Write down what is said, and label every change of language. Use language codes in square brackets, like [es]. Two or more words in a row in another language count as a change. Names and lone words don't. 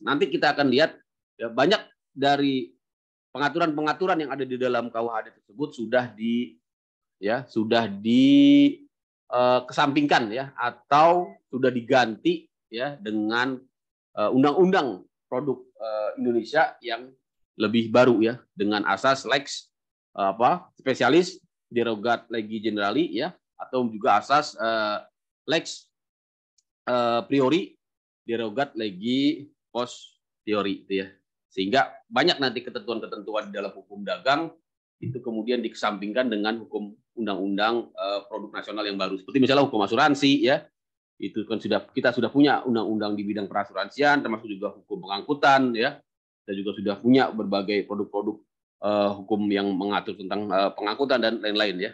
[id] Nanti kita akan lihat ya, banyak dari pengaturan-pengaturan yang ada di dalam KUHD tersebut sudah kesampingkan ya, atau sudah diganti ya dengan undang-undang produk Indonesia yang lebih baru ya, dengan asas [la] lex spesialis derogat legi generali [id] ya, atau juga asas [la] lex priori derogat legi posteriori [id] itu ya. Sehingga banyak nanti ketentuan-ketentuan di dalam hukum dagang itu kemudian dikesampingkan dengan hukum undang-undang produk nasional yang baru. Seperti misalnya hukum asuransi ya, itu kan kita sudah punya undang-undang di bidang perasuransian, termasuk juga hukum pengangkutan ya, dan juga sudah punya berbagai produk-produk hukum yang mengatur tentang pengangkutan dan lain-lain ya.